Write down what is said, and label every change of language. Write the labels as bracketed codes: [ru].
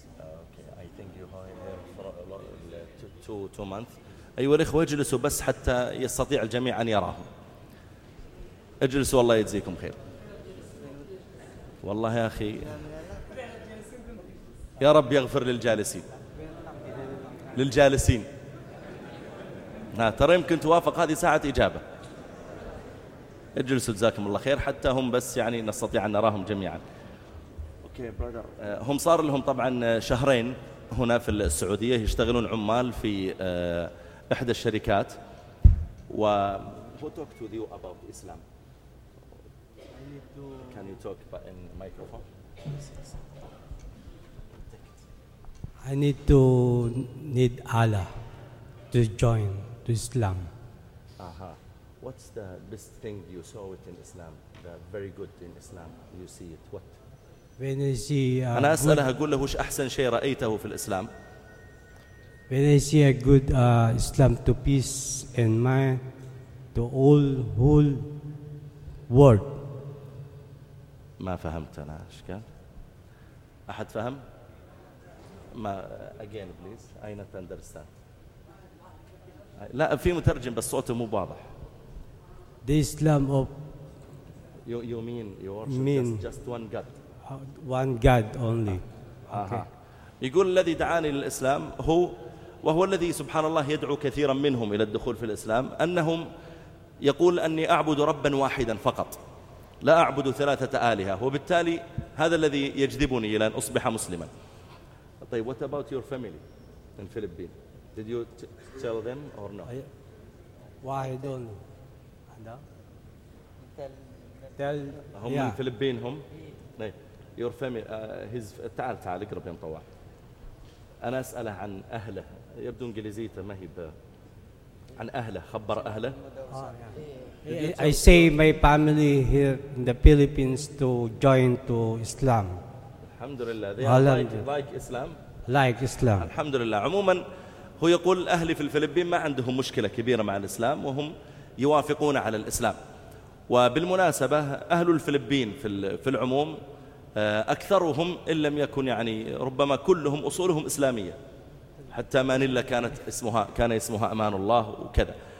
[en] Okay, I think you are here for a lot, two months. [ar] أيوة الإخوة، اجلسوا بس حتى يستطيع الجميع أن يراهم. اجلسوا، الله يجزيكم خير. والله يا أخي، يا رب يغفر للجالسين. للجالسين. ترى يمكن توافق هذه ساعة إجابة. اجلسوا جزاكم الله خير، حتى هم بس يعني نستطيع أن نراهم جميعا. [en] Okay brother. [ar] هم صار لهم طبعا شهرين هنا في السعودية يشتغلون عمال في إحدى الشركات. و [en] Who talked to you about Islam? I need to... Can you talk in microphone? I need Allah to join to Islam. Aha. What's the best thing you saw it in Islam? The very good in Islam. You see it. What? When I see [ar] أنا أسأله أقول له وش أحسن شيء رأيته في الإسلام. [en] When I see a good Islam to peace in mind to all whole world. [ar] ما فهمت أنا إيش كان؟ أحد فهم؟ ما [en] again please. I not understand. [ar] لا في مترجم بس صوته مو واضح. [en] The Islam of you mean you worship mean just one God. One God only. Okay. [ar] يقول الذي دعاني للإسلام هو وهو الذي سبحان الله يدعو كثيرا منهم إلى الدخول في الإسلام، أنهم يقول أني أعبد ربا واحدا فقط، لا أعبد ثلاثة آلهة، وبالتالي هذا الذي يجذبني إلى أن أصبح مسلما. طيب [en] what about your family in Philippines? Did you tell them or no? Why don't you? Tell. [ar] هم من فلبين هم. نعم. [en] Your family. His. [ar] تعال تعال اقرب يا مطوع. أنا أسأله عن أهله. يبدو إنجليزيته ما هي ب. عن أهله. خبر أهله. [en] I say my family here in the Philippines to join to Islam. [ar] الحمد لله. [en] They like Islam. Like Islam. [ar] الحمد لله. عموما. هو يقول أهلي في الفلبين ما عندهم مشكلة كبيرة مع الإسلام وهم يوافقون على الإسلام. وبالمناسبة أهل الفلبين في العموم أكثرهم إن لم يكن يعني ربما كلهم أصولهم إسلامية، حتى مانيلا كانت اسمها كان اسمها أمان الله وكذا.